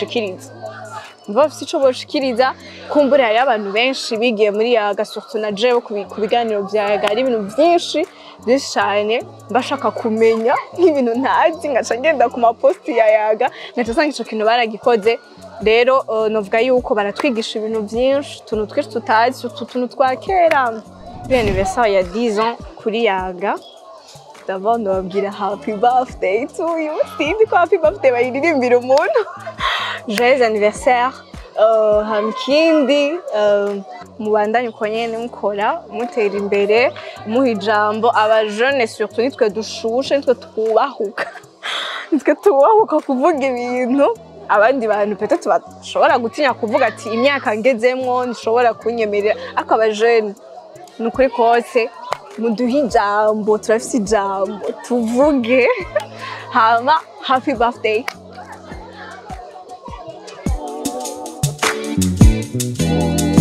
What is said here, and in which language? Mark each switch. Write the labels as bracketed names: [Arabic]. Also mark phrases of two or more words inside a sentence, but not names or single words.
[Rundi] boshikiriza kumbura hari abantu benshi bigiye muri yaga surtout na jewe ku biganiro vya yaga ari ibintu vyinshi cyane bashaka kumenya nk'ibintu ntazi ngaca ngenda ku maposti ya yaga ngaca sanga ico kintu baragikoze. Rero novuga yuko baratwigisha ibintu vyinshi tuntu twinshi tutazi tuntu twa kera. Anniversaire ya 10 ans kuri yaga d'abord nobabwira [English] happy birthday to you. [Rundi] Sinzi ko [English] happy birthday [Rundi] bayiririmbira umuntu [French] joyeux anniversaire. [Rundi] Hamkindi mubandanye uko nyene mukora mutera imbere muha ijambo aba [French] jeune surtout [Rundi] nitwe dushushe nitwe tubahuka kuvuga ibintu abandi bantu peut-être bashobora gutinya kuvuga ati imyaka ngezemwo nishobora kunyemerera ako aba jeune nukuri kose muduhe ijambo turafise ijambo tuvuge hama [English] happy birthday.